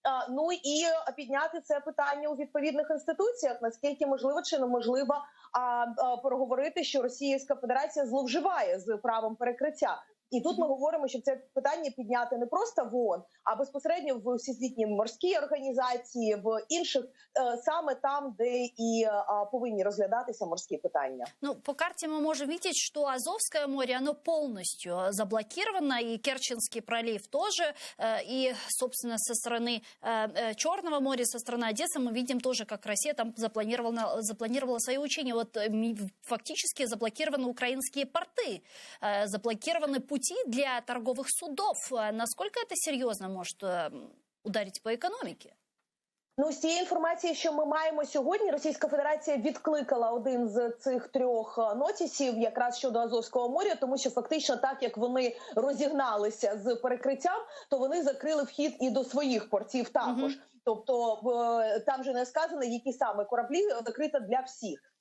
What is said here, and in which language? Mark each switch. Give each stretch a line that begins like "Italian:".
Ukrainian: Ну і підняти це питання у відповідних інституціях, наскільки можливо чи неможливо проговорити, що Російська Федерація зловживає з правом перекриття. І тут ми говоримо, щоб це питання підняти не просто в ООН, а безпосередньо в Всесвітній морській організації, в інших, саме там, де і повинні розглядатися морські питання.
Russian: Ну, по карте мы можем видеть, что Азовское море, оно полностью заблокировано, и Керченский пролив тоже, и, собственно, со стороны Черного моря, со стороны Одессы мы видим тоже, как Россия там запланировала свои учения. Вот фактически заблокированы украинские порты, заблокированы пути для торговых судов. Насколько это серьезно может ударить по
Ukrainian: економіці? Ну, з цієї інформації, що ми маємо сьогодні, Російська Федерація відкликала один з цих трьох нотісів якраз щодо Азовського моря, тому що фактично так, як вони розігналися з перекриттям, то вони закрили вхід і до своїх портів також. Тобто там же не сказано, які саме кораблі, закрита для всіх.